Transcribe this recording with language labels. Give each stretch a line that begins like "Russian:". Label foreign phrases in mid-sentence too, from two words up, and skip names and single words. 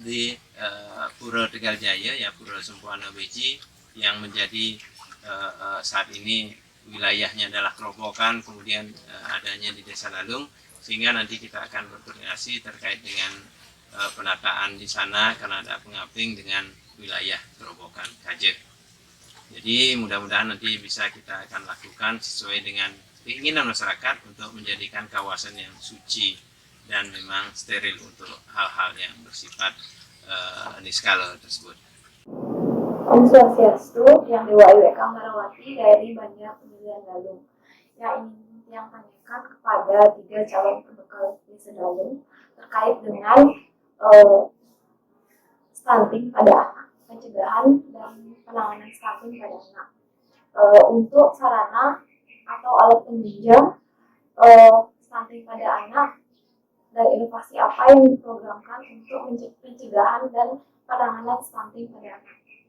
Indonesian: di Pura Tegal Jaya ya Pura Sempuana Beji yang menjadi saat ini wilayahnya adalah Kerobokan, kemudian adanya di Desa Dalung, sehingga nanti kita akan berkoordinasi terkait dengan penataan di sana karena ada pengamping dengan wilayah Kerobokan Kajet. Jadi mudah-mudahan nanti bisa kita akan lakukan sesuai dengan keinginan masyarakat untuk menjadikan kawasan yang suci dan memang steril untuk hal-hal yang bersifat niskala tersebut.
Sanskrit: Om Swastiastu,
Indonesian: yang Dewa Ayu Eka Marawati dari Banjar Pemilihan Dalung. Yang ingin yang tanyakan kepada 3 calon pembekal Desa Dalung terkait dengan stunting pada anak, pencegahan dan penanganan stunting pada anak. Untuk sarana atau alat penunjang stunting pada anak dan inovasi apa yang diprogramkan untuk pencegahan dan penanganan stunting pada anak.